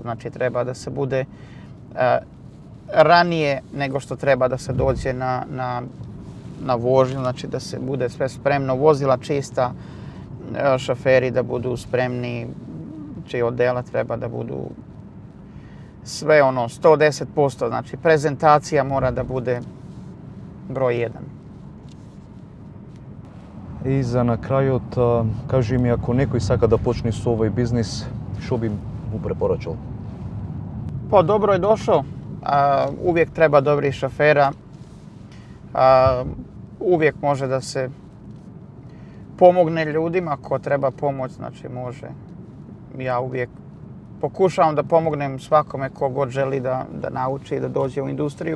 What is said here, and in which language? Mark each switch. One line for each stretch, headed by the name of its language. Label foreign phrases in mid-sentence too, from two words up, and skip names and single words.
Serbian: Znači treba da se bude ranije nego što treba da se dođe na vožnju, znači da se bude sve spremno, vozila čista, šoferi da budu spremni, čiji odela treba da budu sve 110%, znači prezentacija mora da bude broj 1.
Macedonian: И за на крајот, кажи ми, ако некој сака да почне со овој бизнис, што би му препорачал?
Serbian: Pa dobro je došao. Uvijek treba dobrih šofera. Uvijek može da se pomogne ljudima ko treba pomoć, znači može. Ja uvijek pokušavam da pomognem svakome ko god želi da nauči da dođe u industriju.